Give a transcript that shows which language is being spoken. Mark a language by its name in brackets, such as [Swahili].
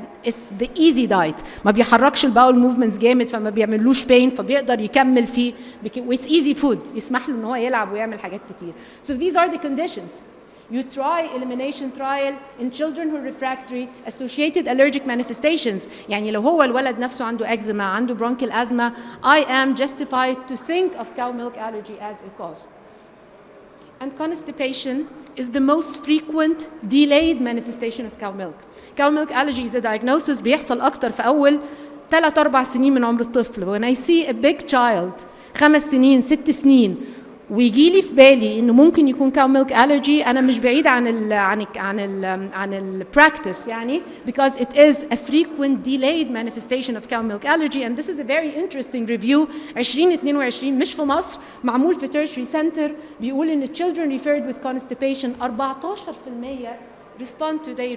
[English] it's the easy diet [Arabic] ما بيحركش الباول [English] movements [Arabic] جامد فما بيعملوش [English] pain [Arabic] فبيقدر يكمل فيه [English] with easy food [Arabic] يسمح له ان هو يلعب ويعمل حاجات كتير [English] so these are the conditions You try elimination trial in children who are refractory associated allergic manifestations. [Arabic] يعني لو هو الولد نفسه عنده [English] eczema, عنده bronchial asthma, I am justified to think of cow milk allergy as a cause. And constipation is the most frequent delayed manifestation of cow milk. Cow milk allergy is a diagnosis [Arabic] بيحصل أكتر في أول 3-4 سنين من عمر الطفل. [English] When I see a big child 5 سنين 6 سنين [Arabic] ويجي لي في بالي انه ممكن يكون [English] cow milk allergy [Arabic] انا مش بعيد عن ال [English] practice يعني because it is a frequent delayed manifestation of cow milk allergy and this is a very interesting review 2022 [Arabic] مش في مصر معمول في [English] tertiary center [Arabic] بيقول ان [English] children referred with constipation 14% respond to